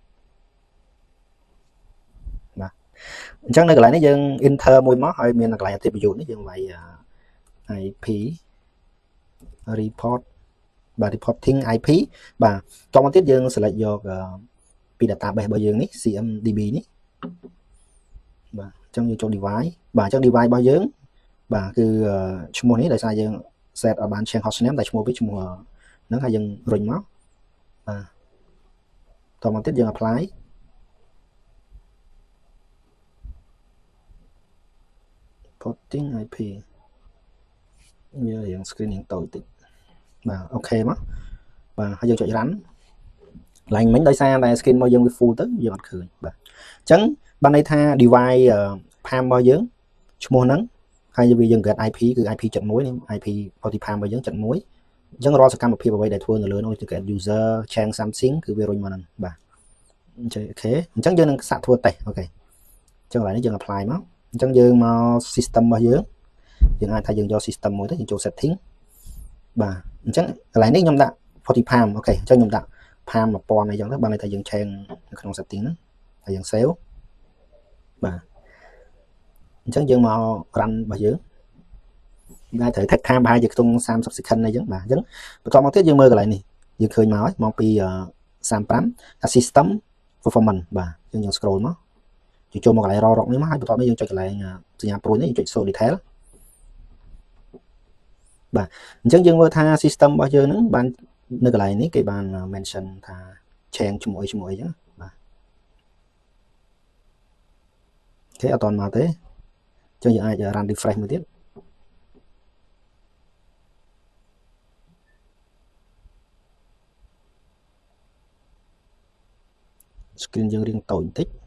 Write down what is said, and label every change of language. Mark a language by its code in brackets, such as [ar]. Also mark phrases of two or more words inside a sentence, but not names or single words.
[km] បាទអញ្ចឹងនៅកន្លែងនេះយើង enter មួយមកហើយមានកន្លែង attribute នេះយើងវាយ [en] IP report [km] បាទ [en] reporting IP [km] បាទតមកទៀតយើង select យកពី database របស់យើងនេះ CMDB នេះបាទអញ្ចឹងយើងចូល device បាទអញ្ចឹង device របស់យើងបាទគឺឈ្មោះនេះដោយសារយើង set ឲ្យបាន [en] change hostname [km] តែឈ្មោះវាឈ្មោះហ្នឹងហើយយើងរុញមក បាទតមកទៀតយើង [en] apply porting IP [km] វារៀង screening តូចតិចបាទអូខេមកបាទហើយយើងចុច run ឡើងមិញដោយសារតែ screen របស់យើងវា full ទៅយើងអត់ឃើញបាទអញ្ចឹងបានន័យថា [en] device PAM [km] របស់យើងឈ្មោះហ្នឹងហើយយើង [en] get IP [km] គឺ IP 71នេះ IP 40 PAM របស់យើង71អញ្ចឹងរាល់សកម្មភាពអ្វីដែលធ្វើនៅលើនោះគឺ [en] get user change something [km] គឺវារុញមកហ្នឹងបាទអញ្ចឹង អូខេអញ្ចឹងយើងនឹងសាកធ្វើតេស្តអូខេអញ្ចឹងកន្លែងនេះយើង apply មកអញ្ចឹងយើងមក system របស់យើងអាចថាយើងយក system មួយទៅយើងចូល setting បាទអញ្ចឹងកន្លែងនេះខ្ញុំដាក់ 40 PAM អូខេអញ្ចឹងខ្ញុំដាក់ PAM 1000អីចឹងទៅបានន័យថាយើង change នៅក្នុង setting ហ្នឹងហើយយើង save បាទអញ្ចឹងយើងមក run របស់យើងតែត្រូវ [en] take time [km] ប្រហែលជាខ្ទង់30 second អីចឹងបាទអញ្ចឹងបន្តមកទៀតយើងមើលកន្លែងនេះយើងឃើញមកហើយមកពី35 [en] system performance [km] បាទយើង scroll មកយើងចូលមកកន្លែង [en] raw rock [km] នេះមកហើយបន្ទាប់នេះយើងចុចកន្លែងសញ្ញាព្រួយនេះយើងចុច [en] show detail [km] បាទអញ្ចឹងយើងមើលថា system របស់យើងហ្នឹងបាននៅកន្លែងនេះគេបាន mention ថា change ជាមួយអីចឹងបាទអូខេអត់ទាន់មកទេអញ្ចឹងយើងអាច [en] run refresh [km] មួយទៀត screen យើងរៀងតូចបន្តិច